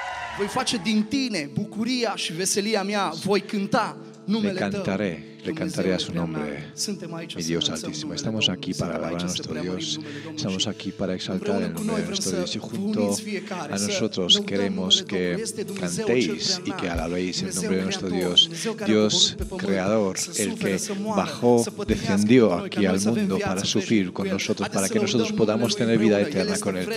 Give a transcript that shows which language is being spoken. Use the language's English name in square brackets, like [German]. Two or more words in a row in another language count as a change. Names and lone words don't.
[Romanian] Voi face din tine bucuria și veselia mea, voi cânta numele Tău. [Spanish] Le cantaré a su nombre, mi Dios Altísimo. Estamos aquí para alabar a nuestro Dios, estamos aquí para exaltar el nombre de nuestro Dios y junto a nosotros queremos que cantéis y que alabéis el nombre de nuestro Dios, Dios Creador, el que bajó, descendió aquí al mundo para sufrir con nosotros, para que nosotros podamos tener vida eterna con Él.